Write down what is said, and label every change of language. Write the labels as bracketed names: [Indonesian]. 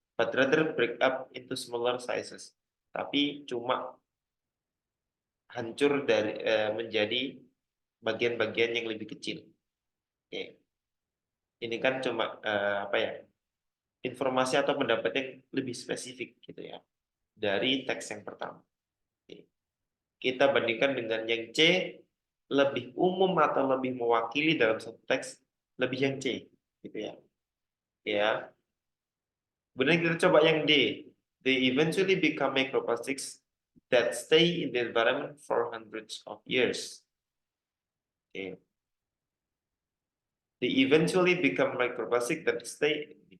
[English] But rather break up into smaller sizes. [Indonesian] Tapi cuma hancur dari menjadi bagian-bagian yang lebih kecil. Oke. Ini kan cuma apa ya, informasi atau pendapat yang lebih spesifik gitu ya dari teks yang pertama. Oke. Kita bandingkan dengan yang C, lebih umum atau lebih mewakili dalam satu teks, lebih yang C gitu ya. Ya, kemudian kita coba yang D. [English] They eventually become microplastics that stay in the environment for hundreds of years. [Indonesian] Oke. [English] They eventually become microplastic that stay.